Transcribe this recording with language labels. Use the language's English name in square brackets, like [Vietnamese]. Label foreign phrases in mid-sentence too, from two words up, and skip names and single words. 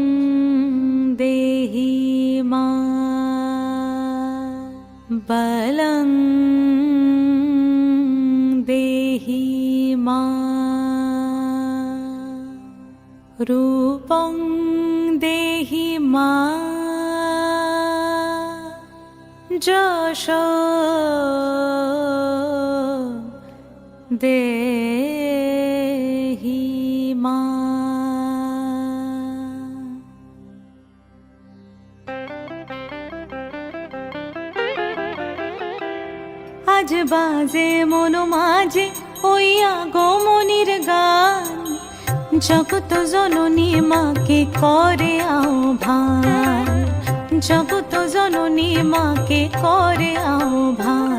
[Sanskrit] देहि मा बलं देहि मा रूपं देहि मा यशो देहि मा। [Bangla] আজ বাজে মন মাঝে ওই আগমনির গান, জগত জননী মাকে করে আহ্বান, জগত জননী মাকে করে আহ্বান।